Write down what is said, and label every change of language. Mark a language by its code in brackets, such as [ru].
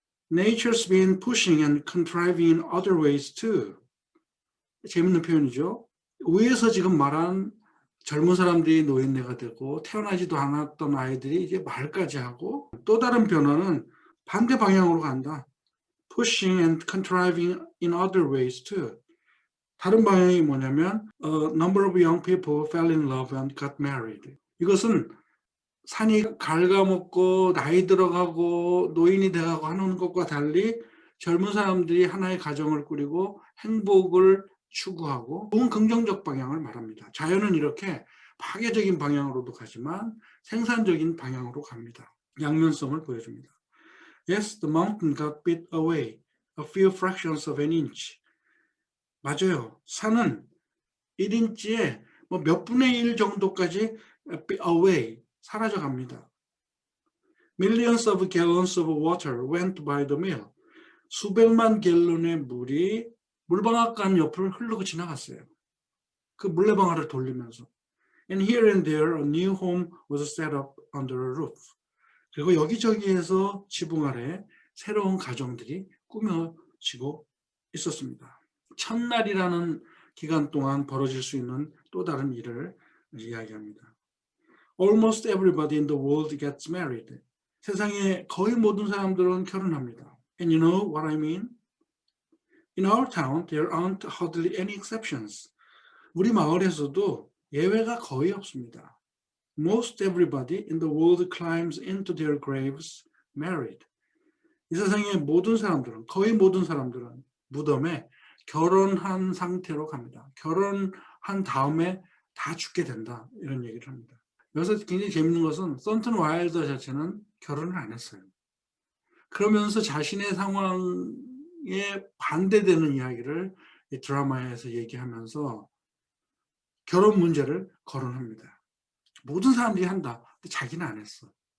[en] Nature's been pushing and contriving in other ways too. [ko] 재밌는 표현이죠. 위에서 지금 말한 젊은 사람들이 노인네가 되고 태어나지도 않았던 아이들이 이제 말까지 하고 또 다른 변화는 반대 방향으로 간다. [en] Pushing and contriving in other ways too. [ko] 다른 방향이 뭐냐면 [en] A number of young people fell in love and got married. [ko] 이것은 산이 갉아먹고 나이 들어가고 노인이 돼가고 하는 것과 달리 젊은 사람들이 하나의 가정을 꾸리고 행복을 추구하고 좋은 긍정적 방향을 말합니다. 자연은 이렇게 파괴적인 방향으로도 가지만 생산적인 방향으로 갑니다. 양면성을 보여줍니다. [en] Yes, the mountain got bit away, a few fractions of an inch. [ko] 맞아요. 산은 1인치에 뭐 몇 분의 1 정도까지 away, 사라져갑니다. [en] Millions of gallons of water went by the mill. [ko] 수백만 갤런의 물이 물방앗간 옆을 흐르고 지나갔어요. 그 물레방아를 돌리면서. [en] And here and there a new home was set up under a roof. [ko] 그리고 여기저기에서 지붕 아래 새로운 가정들이 꾸며지고 있었습니다. 첫날이라는 기간 동안 벌어질 수 있는 또 다른 일을 이야기합니다. [en] Almost everybody in the world gets married. [ko] 세상의 거의 모든 사람들은 결혼합니다. [en] And you know what I mean? In our town, there aren't hardly any exceptions. [ko] 우리 마을에서도 예외가 거의 없습니다. [en] Most everybody in the world climbs into their graves married. [ko] 이 세상의 모든 사람들은, 거의 모든 사람들은 무덤에 결혼한 상태로 갑니다. 결혼한 다음에 다 죽게 된다. 이런 얘기를 합니다. 여기서 굉장히 재밌는 것은 썬튼 와일더 자체는 결혼을 안 했어요. 그러면서 자신의 상황에 반대되는 이야기를 이 드라마에서 얘기하면서 결혼 문제를 거론합니다. 모든 사람들이 한다. 근데 자기는 안 했어.